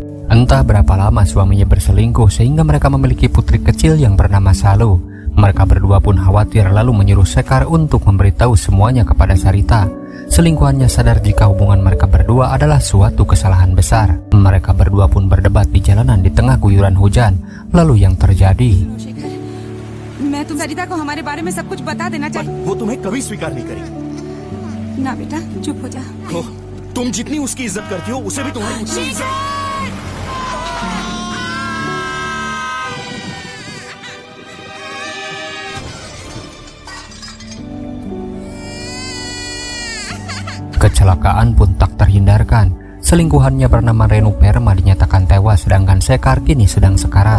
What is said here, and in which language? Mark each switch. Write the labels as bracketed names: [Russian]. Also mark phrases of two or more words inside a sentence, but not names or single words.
[Indonesian] Entah berapa lama suaminya berselingkuh sehingga mereka memiliki putri kecil yang bernama Salu. Mereka berdua pun khawatir lalu menyuruh Sekar untuk memberitahu semuanya kepada Sarita. Selingkuhannya sadar jika hubungan mereka berdua adalah suatu kesalahan besar. Mereka berdua pun berdebat di jalanan di tengah guyuran hujan. Lalu yang terjadi, [Hindi] मैं तुम सरिता को हमारे बारे में सब कुछ बता देना चाहिए। वो तुम्हें कभी स्वीकार नहीं करेगी। ना बेटा, चुप हो जा। तुम जितनी उसकी इज्जत करती हो उसे भी तुम्हारी उतनी इज्जत। [Indonesian] kecelakaan pun tak terhindarkan. Selingkuhannya bernama Renu Perma dinyatakan tewas sedangkan Sekar kini sedang sekarat.